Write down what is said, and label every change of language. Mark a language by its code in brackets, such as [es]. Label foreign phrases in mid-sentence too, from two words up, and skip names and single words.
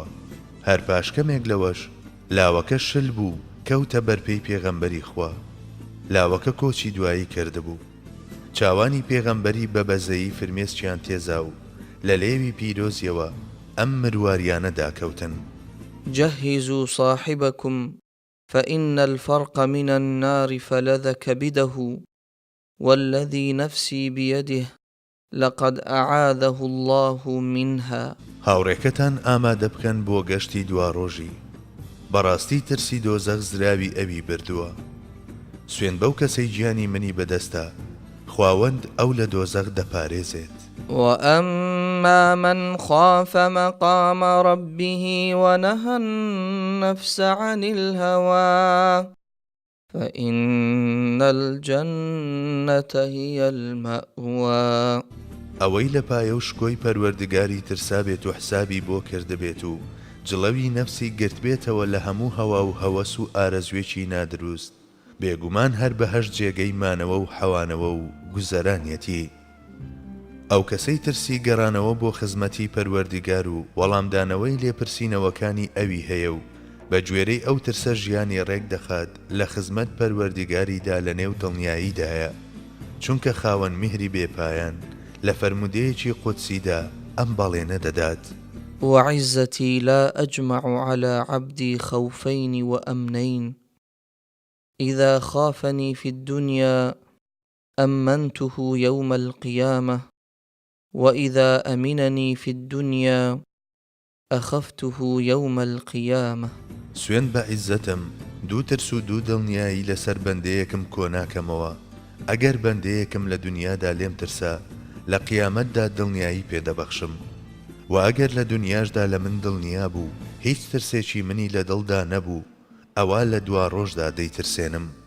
[ckb] هەر پاشکەمێک لەوەش لاوەکە شل بوو کەوتە بەرپێی پێغەمبەری خوا. لاوەکە کۆچی دوایی کردبوو. چاوانی پێغەمبەری بە بەزەیی فرمێسکیان تێزا و لە لێوی پیرۆزیەوە ئەم مرواریانە داکەوتن: [ar] جهزوا صاحبكم فإن الفرق من النار فلذ كبده والذي نفسي بيده لقد أعاذه الله منها. [ckb] هاوڕێکەتان ئامادە بکەن بۆ گەشتی دواڕۆژی. بەڕاستی ترسی دۆزەخ زراوی ئەوی بردووە. سوێن بەو کەسەی گیانی منی بەدەستە، خواوەند ئەو لە دۆزەخ دەپارێزێت. [ar] وأما من خاف مقام ربه ونهى النفس عن الهوى فإن الجنة هي المأوى. [ckb] ئەوەی لە پایە و شکۆی پەروەردگاری ترسابێت و حسابی بۆ کردبێت و جڵەوی نەفسی گرت بێتەوە لە هەموو هەوا و هەوەس و ئارەزوێکی نادروست، بێگومان هەر بەهەشت جێگەی مانەوە و حەوانەوە و گوزەرانیەتی. ئەو کەسەی ترسی گەڕانەوە بۆ خزمەتی پەروەردگار و وەڵامدانەوەی لێپرسینەوەکانی ئەوی هەیە و بە گوێرەی ئەو ترسە ژیانی ڕێک دەخات لە خزمەت پەروەردگاریدا لە نێو دڵنیاییدایە، چونکە خاوەن میهری بێپایان لە فەرمودەیەکی قودسیدا ئەم بەڵێنە دەدات: [ar] وعزتي لا أجمع على عبدي خوفين وأمنين إذا خافني في الدنيا أمنته يوم القيامة وإذا أمنني في الدنيا أخفته يوم القيامة. [ckb] سوێن بە عیزەتم دوو ترس و دوو دڵنیایی لەسەر بەندەیەکم کۆناکەمەوە. ئەگەر بەندەیەکم لە دنیادا لێم ترسا، لە قیامەتدا دڵنیایی پێدەبەخشم، و ئەگەر لە دنیاشدا لە من دڵنیا بوو هیچ ترسێکی منی لە دڵدا نەبوو، ئەوە لە دوا ڕۆژدا دەیترسێنم.